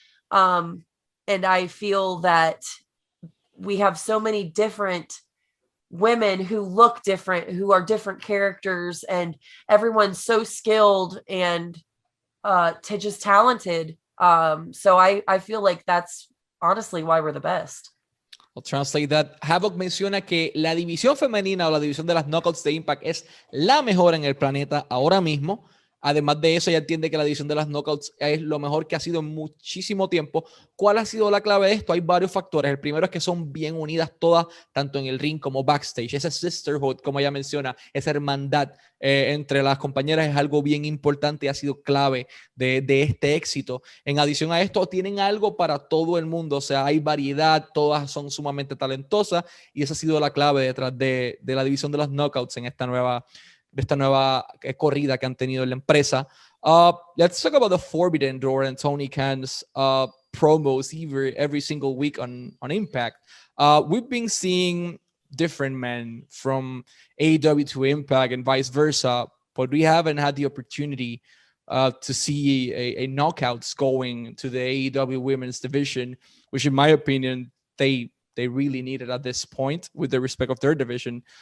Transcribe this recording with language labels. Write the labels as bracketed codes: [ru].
[en] And I feel that we have so many different women who look different, who are different characters, and everyone's so skilled and just talented. So I feel like that's honestly why we're the best. I'll translate that. [es] Havok menciona que la división femenina o la división de las Knockouts de Impact es la mejor en el planeta ahora mismo. Además de eso, ella entiende que la división de las Knockouts es lo mejor que ha sido en muchísimo tiempo. ¿Cuál ha sido la clave de esto? Hay varios factores. El primero es que son bien unidas todas, tanto en el ring como backstage. Esa sisterhood, como ella menciona, esa hermandad entre las compañeras es algo bien importante y ha sido clave de este éxito. En adición a esto, tienen algo para todo el mundo. O sea, hay variedad, todas son sumamente talentosas, y esa ha sido la clave detrás de la división de las Knockouts en esta nueva corrida que han tenido en la empresa. [en] Let's talk about the Forbidden Door and Tony Khan's promos every single week on Impact. We've been seeing different men from AEW to Impact and vice versa, but we haven't had the opportunity to see a knockouts going to the AEW women's division, which in my opinion, they really needed at this point with the respect of their division.